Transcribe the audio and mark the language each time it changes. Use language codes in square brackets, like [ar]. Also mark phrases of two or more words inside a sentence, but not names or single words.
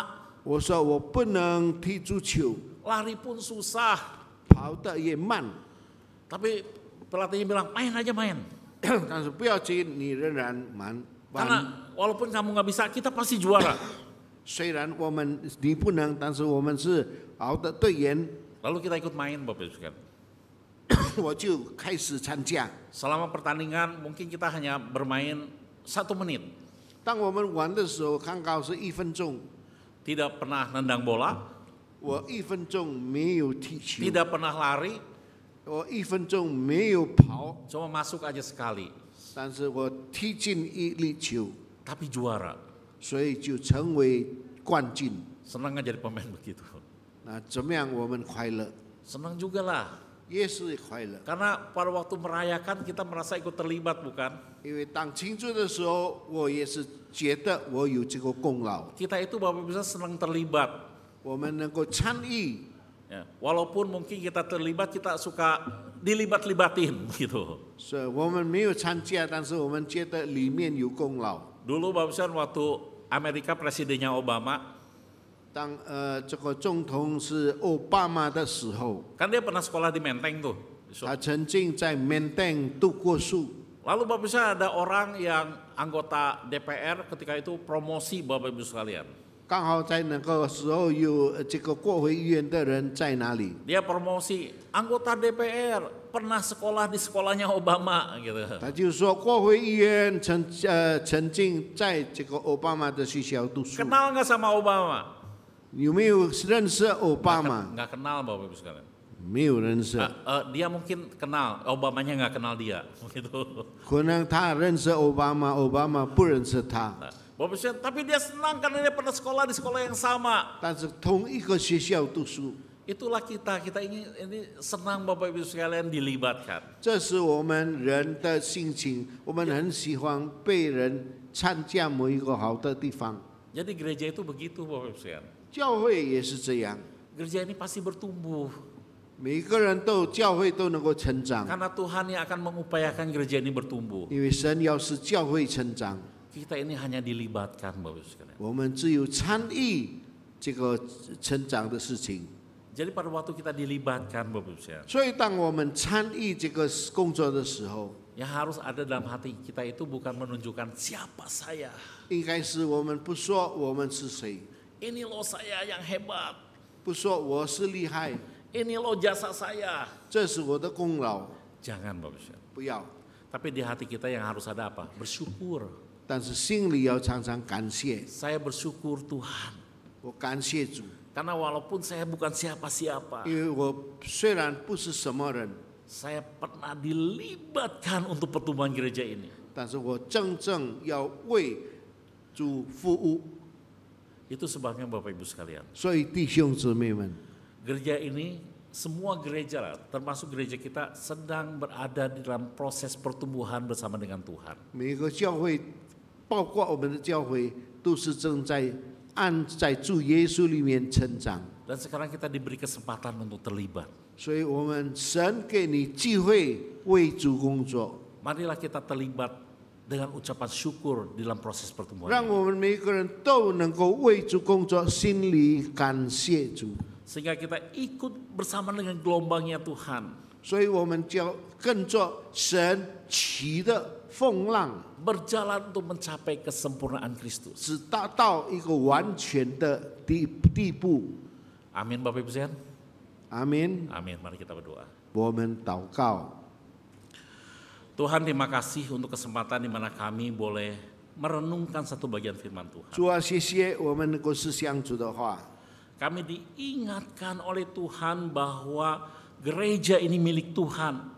[zh] 我说我不能踢足球， [id] lari pun susah. [zh] 跑得也慢， [id] Tapi pelatihnya bilang main aja main. [zh] 但是不要紧，你仍然玩。 [id] Karena walaupun kamu nggak bisa, kita pasti juara. [zh] 虽然你不能，但是我们是好的队员， [id] Lalu kita ikut main Bapak Ibu sekalian. [zh] 我就开始参加。 [id] Selama pertandingan mungkin kita hanya bermain 1 menit. [zh] 当我们玩的时候，刚好是1分钟， [id] Tidak pernah nendang bola, [zh] 我1分钟没有踢球， [id] tidak pernah lari, [zh] 我1分钟没有跑， [id] cuma masuk aja sekali. [zh] 但是我踢进一粒球， [id] Tapi juara. [zh] 所以就成为冠军。 [id] Senang nggak jadi pemain begitu? [zh] 那怎么样？我们快乐， [id] Senang juga lah. [zh] 也是快乐。 [id] Karena pada waktu merayakan kita merasa ikut terlibat bukan? [zh] 因为当庆祝的时候，我也是觉得我有这个功劳， [id] Kita itu Bapak Ibu senang terlibat. [zh] 我们能够参与。 [id] Ya, walaupun mungkin kita terlibat, kita suka dilibat-libatin gitu. [zh] 是我们没有参加，但是我们觉得里面有功劳。 [id] Dulu Bapak Ibu waktu Amerika presidennya Obama, [zh] 当这个总统是奥巴马的时候， [id] kan dia pernah sekolah di Menteng tuh. [zh] 他曾经在缅甸读过书。 [id] Lalu Bapak Ibu ada orang yang anggota DPR ketika itu promosi Bapak Ibu sekalian. [zh] 刚好在那个时候有这个国会议员的人在哪里？ [id] Dia promosi anggota DPR pernah sekolah di sekolahnya Obama gitu. [zh] 他就说国会议员曾经在这个奥巴马的学校读书。 [id] Kenal nggak sama Obama? [zh] 有没有认识奥巴马？ [id] Nggak kenal Bapak Ibu sekalian. [zh] 没有认识， [id] Dia mungkin kenal, Obamanya nggak kenal dia, begitu. [zh] 可能他认识奥巴马，奥巴马不认识他， [id] Bapak Ibu sekalian, tapi dia senang karena dia pernah sekolah di sekolah yang sama. [zh] 但是同一个学校读书， [id] Itulah kita ini senang Bapak Ibu sekalian dilibatkan. [zh] 这是我们人的性情，我们很喜欢被人参加某一个好的地方。 [id] Jadi gereja itu begitu Bapak Ibu sekalian. [zh] 教会也是这样， [id] Gereja ini pasti bertumbuh. [zh] 每个人都教会都能够成长， [id] Karena Tuhan yang akan mengupayakan gereja ini bertumbuh. [zh] 因为神要使教会成长， [id] Kita ini hanya dilibatkan Bapak Ibu sekalian. [zh] 我们只有参与这个成长的事情。 [id] Jadi pada waktu kita dilibatkan Bapak Ibu sekalian, [zh] 所以当我们参与这个工作的时候， [id] yang harus ada dalam hati kita itu bukan menunjukkan siapa saya. [zh] 应该是我们不说我们是谁， [id] Ini loh saya yang hebat. [zh] 不说我是厉害， [id] Ini loh jasa saya. [zh] 这是我的功劳， [id] Jangan Bapak Ibu sekalian. [zh] 不要。 [id] Tapi di hati kita yang harus ada apa? Bersyukur. [zh] 但是心里要常常感谢， [id] Saya bersyukur Tuhan. [zh] 我感谢主， [id] Karena walaupun saya bukan siapa-siapa, [zh] 因为我虽然不是什么人， [id] saya pernah dilibatkan untuk pertumbuhan gereja ini. [zh] 但是我真正要为主服务。 [id] Itu sebabnya Bapak Ibu sekalian, [zh] 所以弟兄姊妹们， [id] gereja ini, semua gereja lah, termasuk gereja kita sedang berada di dalam proses pertumbuhan bersama dengan Tuhan. [zh] 每个教会，包括我们的教会，都是正在在主耶稣里面成长。 [id] Dan sekarang kita diberi kesempatan untuk terlibat. [zh] 所以我们神给你机会为主工作， [id] Marilah kita terlibat dengan ucapan syukur di dalam proses pertumbuhan [zh] 让 [id] ini. [zh] 我们每个人都能够为主工作，心里感谢主。 [id] Sehingga kita ikut bersama dengan gelombangnya Tuhan. [zh] 所以我们就跟着神起的风浪， [id] Berjalan untuk mencapai kesempurnaan Kristus. [zh] 只达到一个完全的地步。 [id] Amin Bapak Ibu sekalian. [zh] 阿门。 [id] Amin. Mari kita berdoa. [zh] 我们祷告， [id] Tuhan terima kasih untuk kesempatan di mana kami boleh merenungkan satu bagian firman Tuhan. [zh] 主啊，谢谢我们能够思想主的话。 [id] Kami diingatkan oleh Tuhan bahwa gereja ini milik Tuhan.